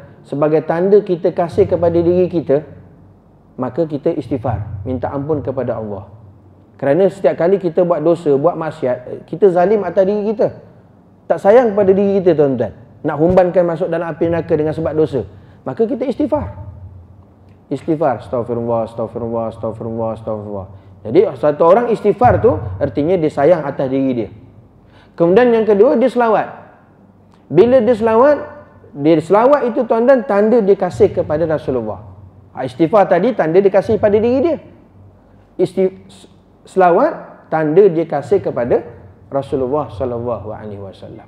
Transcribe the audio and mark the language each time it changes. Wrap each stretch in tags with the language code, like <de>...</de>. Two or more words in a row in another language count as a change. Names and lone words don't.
<ms>Sebagai tanda kita kasih kepada diri kita, maka kita istighfar, minta ampun kepada Allah. Kerana setiap kali kita buat dosa, buat maksiat, kita zalim atas diri kita. Tak sayang pada diri kita tuan-tuan. Nak humbankan masuk dalam api neraka dengan sebab dosa. Maka kita istighfar.</ms> <ar>Istighfar, أستغفر الله، أستغفر الله، أستغفر الله، أستغفر الله.</ar> <ms>Jadi satu orang istighfar tu artinya dia sayang atas diri dia. Kemudian yang kedua, dia selawat. Bila dia selawat itu tuan-tuan, tanda dia kasih kepada Rasulullah. Istighfar tadi tanda dia kasih pada diri dia. Selawat tanda dia kasih kepada Rasulullah</ms> <ar>صلى الله عليه وسلم.</ar>